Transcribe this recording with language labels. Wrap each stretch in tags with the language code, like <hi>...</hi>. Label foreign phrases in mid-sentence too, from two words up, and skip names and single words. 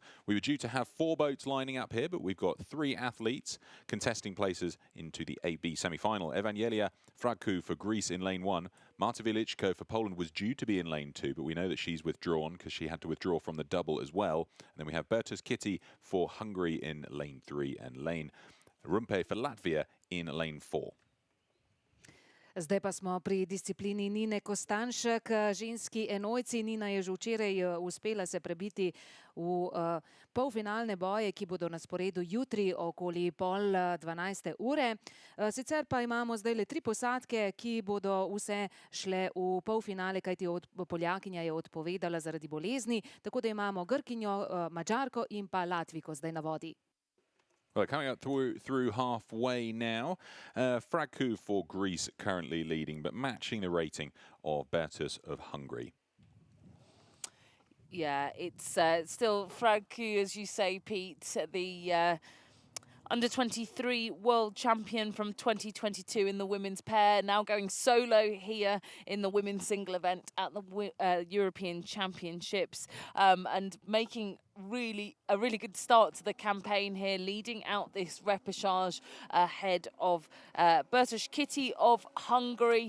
<en>We were due to have 4 boats lining up here, but we've got 3 athletes contesting places into the AB semi-final. Evangelia Fragku for Greece in lane 1. Marta Wieliczko for Poland was due to be in lane 2, but we know that she's withdrawn because she had to withdraw from the double as well. And then we have Bertus Kitty for Hungary in lane 3 and lane Rumpe for Latvia in lane 4.</en> <sl>Zdaj pa smo pri disciplini Nine Kostanšek, ženski enojci. Nina je že včeraj uspela se prebiti v polfinalne boje, ki bodo na sporedu jutri okoli 11:30. Sicer pa imamo zdaj le 3 posadke, ki bodo vse šle v polfinale, kajti Poljakinja je odpovedala zaradi bolezni. Tako da imamo Grkinjo, Madžarko in pa Latviko zdaj na vodi.</sl> <en>Well, coming up through halfway now, Fragku for Greece currently leading, but matching the rating of Bertus of Hungary. Yeah, it's still Fragku, as you say, Pete, the under-23 world champion from 2022 in the women's pair, now going solo here in the women's single event at the European Championships, and making a really good start to the campaign here, leading out this repechage ahead of Bertus Kitty of Hungary.</en>